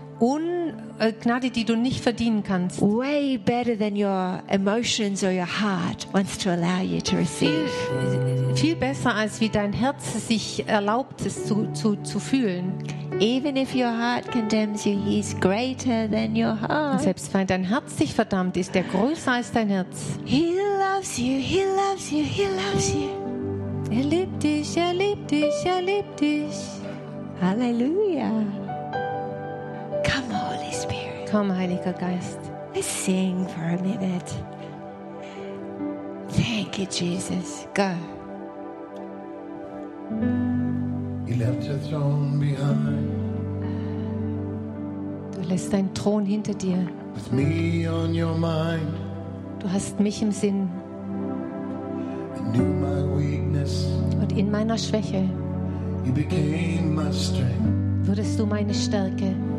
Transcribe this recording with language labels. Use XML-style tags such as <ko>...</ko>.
<de>Gnade, die du nicht verdienen kannst.</de> <en>Way better than your emotions or your heart wants to allow you to receive.</en> <de>Viel besser als wie dein Herz sich erlaubt es zu fühlen.</de> <en>Even if your heart condemns you, he's greater than your heart.</en> <de>Und selbst wenn dein Herz dich verdammt, ist er größer als dein Herz.</de> <en>He loves you, he loves you, he loves you.</en> <de>Er liebt dich, er liebt dich, er liebt dich.</de> <en>Halleluja. Come, Holy Spirit.</en> <de>Komm, Heiliger Geist.</de> <en>Let's sing for a minute. Thank you, Jesus. Go. He left your throne behind.</en> <de>Du lässt deinen Thron hinter dir.</de> <en>With me on your mind.</en> <de>Du hast mich im Sinn.</de> <en>I knew my weakness.</en> <de>Und in meiner Schwäche</de> <en>you became my strength.</en> <de>Wurdest du meine Stärke.</de>